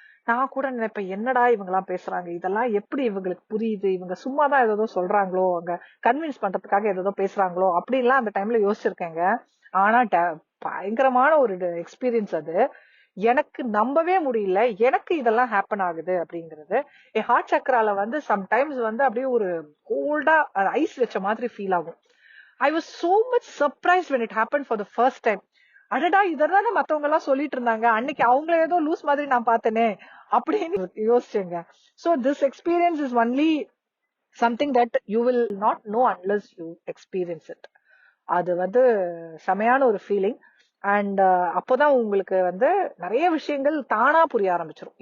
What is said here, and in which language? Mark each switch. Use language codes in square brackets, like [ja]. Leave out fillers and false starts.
[ta] நான் கூட நினைப்பேன் என்னடா இவங்க எல்லாம் பேசுறாங்க, இதெல்லாம் எப்படி இவங்களுக்கு புரியுது, இவங்க சும்மாதான் ஏதோ சொல்றாங்களோ, அவங்க கன்வின்ஸ் பண்றதுக்காக ஏதோ பேசுறாங்களோ அப்படின்லாம் அந்த டைம்ல யோசிச்சிருக்கேங்க. ஆனா பயங்கரமான ஒரு எக்ஸ்பீரியன்ஸ் அது. எனக்கு நம்பவே முடியல எனக்கு இதெல்லாம் ஹேப்பன் ஆகுது அப்படிங்கிறது. என் ஹார்ட் சக்கரால வந்து சம்டைம்ஸ் வந்து அப்படியே ஒரு கோல்டா ஐஸ் வச்ச மாதிரி ஃபீல் ஆகும். [en] I was so much surprised when it happened for the first time. [ta] அடடா இததானே மத்தவங்க எல்லாம் சொல்லிட்டு இருந்தாங்க, அன்னைக்கு அவங்கள ஏதோ லூஸ் மாதிரி நான் பார்த்தேனே அப்படின்னு யோசிச்சேங்க. [en] So this experience is only something that you will not know unless you experience it. [ta] அது வந்து செமையான ஒரு ஃபீலிங். அண்ட் அப்போதான் உங்களுக்கு வந்து நிறைய விஷயங்கள் தானா புரிய ஆரம்பிச்சிடும்.